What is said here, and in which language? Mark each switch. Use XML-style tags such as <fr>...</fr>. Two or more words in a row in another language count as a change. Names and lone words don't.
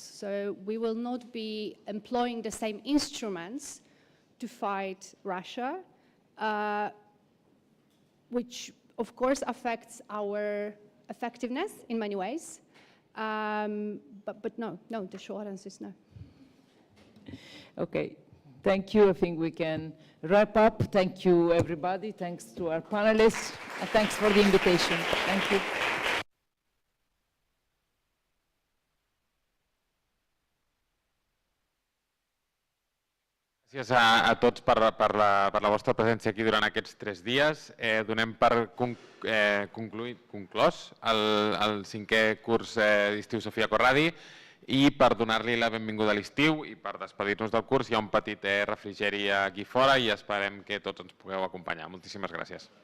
<en>So we will not be employing the same instruments to fight Russia, which of course affects our effectiveness in many ways, but no, the short answer is no. Okay, thank you. I think we can wrap up. Thank you, everybody. Thanks to our panelists. And thanks for the invitation. Thank you.</en> <ca>Gràcies a tots per la vostra presència aquí durant aquests 3 dies. Donem per conclòs el 5è curs d'estiu Sofía Corradi i per donar-li la benvinguda a l'estiu i per despedir-nos del curs hi ha un petit refrigeri aquí fora i esperem que tots ens pugueu acompanyar.</ca>